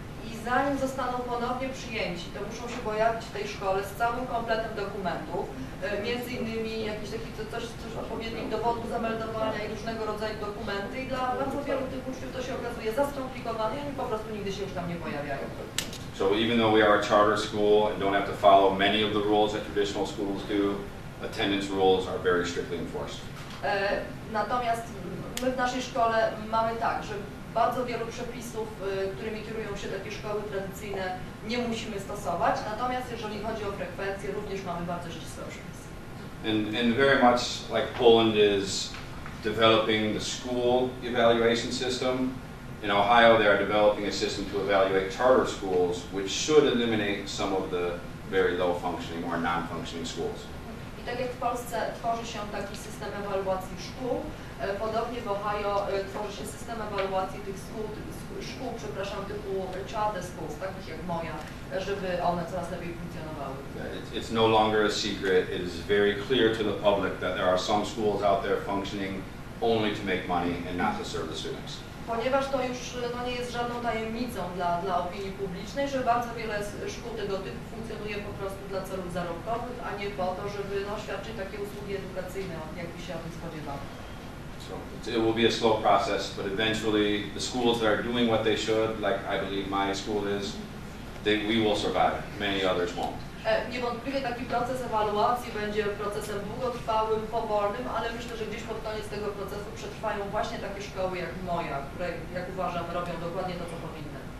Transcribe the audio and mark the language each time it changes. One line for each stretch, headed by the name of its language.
Polish: I zanim zostaną ponownie przyjęci, to muszą się pojawić w tej szkole z całym kompletem dokumentów, między innymi jakieś takie coś odpowiednich dowodów zameldowania i różnego rodzaju dokumenty. I dla bardzo wielu tych uczniów to się okazuje za skomplikowane i oni po prostu nigdy się już tam nie pojawiają.
English: So even though we are a charter school and don't have to follow many of the rules that traditional schools do, attendance rules are very strictly enforced.
Polish: Natomiast my w naszej szkole mamy tak, że bardzo wielu przepisów, którymi kierują się takie szkoły tradycyjne, nie musimy stosować, natomiast jeżeli chodzi o frekwencję, również mamy bardzo ścisłe przepisy.
English: And very much like Poland is developing the school evaluation system, in Ohio they are developing a system to evaluate charter schools, which should eliminate some of the very low functioning or non-functioning schools.
Polish: I tak jak w Polsce tworzy się taki system ewaluacji szkół, podobnie w Ohio tworzy się system ewaluacji tych szkół, typu charter schools, takich jak moja, żeby one coraz lepiej funkcjonowały.
English: It's no longer a secret. It is very clear to the public that there are some schools out there functioning only to make money and not to serve the students.
Polish: Ponieważ to już nie jest żadną tajemnicą dla opinii publicznej, że bardzo wiele szkół tego typu funkcjonuje po prostu dla celów zarobkowych, a nie po to, żeby świadczyć takie usługi edukacyjne, jakby się o tym spodziewało.
English: So it will be a slow process, but eventually the schools that are doing what they should, like I believe my school is, we will survive. Many others won't.
Polish: Niewątpliwie taki proces ewaluacji będzie procesem długotrwałym, powolnym, ale myślę, że gdzieś pod koniec tego procesu przetrwają właśnie takie szkoły jak moja, które, jak uważam, robią dokładnie to, co powinny.